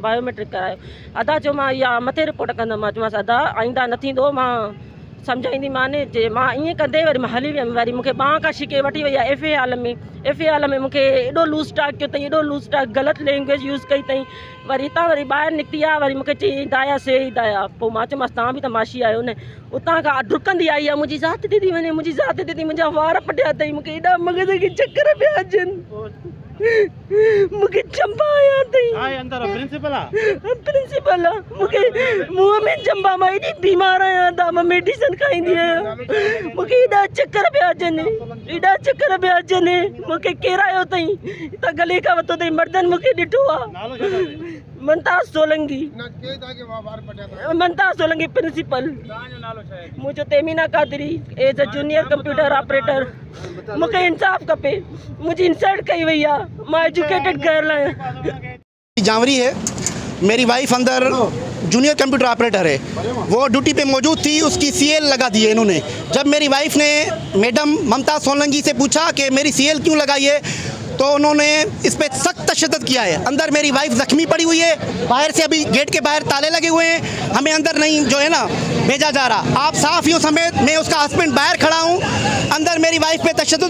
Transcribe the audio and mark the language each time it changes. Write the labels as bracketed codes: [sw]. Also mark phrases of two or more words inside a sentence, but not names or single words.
[sd] बायोमेट्रिक करायो अदा चयो मां इहा मथे रिपोर्ट कंदमि मां चयोमांसि अदा आईंदा न थींदो मां सम्झाईंदी माने जे मां ईअं कंदे वरी मां हली वियमि वरी मूंखे ॿांह खां छिके वठी वई आहे FA हाल में मूंखे एॾो [en] loose talk [sd] कयो अथई एॾो [en] loose talk [sd] ग़लति [en] language use [sd] कई अथई वरी हितां वरी ॿाहिरि निकिती आहे वरी मूंखे चई दाया से ई दाया पोइ मां चयोमांसि तव्हां बि त माशी आहियो न उतां खां डुकंदी आई आहे मुंहिंजी ज़ात ते थी वञे मुंहिंजी ज़ात ते थी मुंहिंजा वार पटिया अथई मूंखे एॾा मग़ज़ खे चकर पिया अचनि मूंखे चंबा आया अथई प्रिंसिपल आहे मूंखे मुंहं में चंबा मां एॾी बीमार आहियां त मां मेडिसिन खाईंदी आहियां मूंखे एॾा चकर पिया अचनि मूंखे केरायो अथई त गले खां वरितो अथई मर्दनि मूंखे ॾिठो आहे मनताज सोलंकी प्रिंसिपल मुंहिंजो तेमीना कादरी [en] as a junior computer operator [sd] मूंखे इंसाफ़ खपे मुंहिंजी इंसल्ट कई वई आहे मां [en] educated girl [sd] आहियां [hi] जावरी है मेरी वाइफ अंदर [en] junior computer operator [hi] है वो ड्यूटी पे मौजूद थी उसकी CL लगा दी है इन्होंने जब मेरी वाइफ ने मैडम ममता सोलंकी से पूछा कि मेरी CL क्यों लगाई है तो उन्होंने इस पर सख्त तशद्दुद किया है अंदर मेरी वाइफ ज़ख्मी पड़ी हुई है बाहर से अभी गेट के बाहर ताले लगे हुए हैं हमें अंदर नहीं जो है ना भेजा जा रहा आप सहाफ़ियों समेत मैं उसका हस्बैंड बाहर खड़ा हूँ अंदर मेरी वाइफ पे तशद्दुद